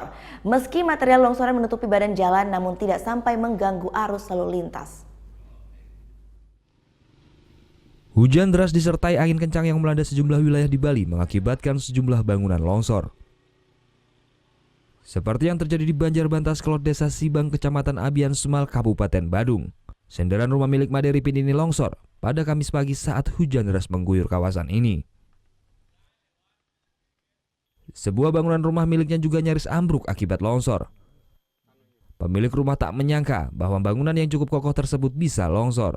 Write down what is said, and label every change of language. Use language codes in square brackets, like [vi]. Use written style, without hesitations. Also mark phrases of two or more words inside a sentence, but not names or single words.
[id] Meski material longsoran menutupi badan jalan, namun tidak sampai mengganggu arus lalu lintas. Hujan deras disertai angin kencang yang melanda sejumlah wilayah di Bali mengakibatkan sejumlah bangunan longsor. Seperti yang terjadi di Banjarbantas Kelot Desa Sibang, Kecamatan Abian Semal, Kabupaten Badung. Senderan rumah milik Made Ripin ini longsor pada Kamis pagi saat hujan deras mengguyur kawasan ini. Sebuah bangunan rumah miliknya juga nyaris ambruk akibat longsor. Pemilik rumah tak menyangka bahwa bangunan yang cukup kokoh tersebut bisa longsor.